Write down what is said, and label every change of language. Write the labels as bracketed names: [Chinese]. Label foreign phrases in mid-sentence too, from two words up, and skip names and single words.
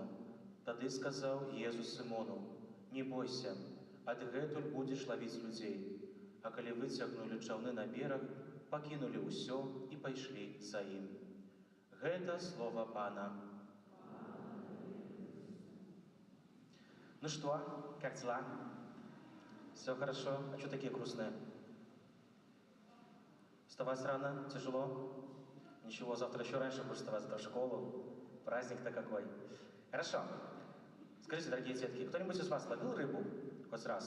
[Belarusian] Тады сказаў Езус Сымону: «Не бойся, адгэтуль будзеш лавіць людзей». А калі выцягнулі чаўны на бераг, пакінулі ўсё і пайшлі за ім. Гэта слова Пана. [Russian] Ну что, как дела? Все хорошо? А что такие грустные? Вставать рано? Тяжело? Ничего, завтра еще раньше будешь вставать в школу. Праздник-то какой. Хорошо. Скажите, дорогие детки, кто-нибудь из вас ловил рыбу хоть раз?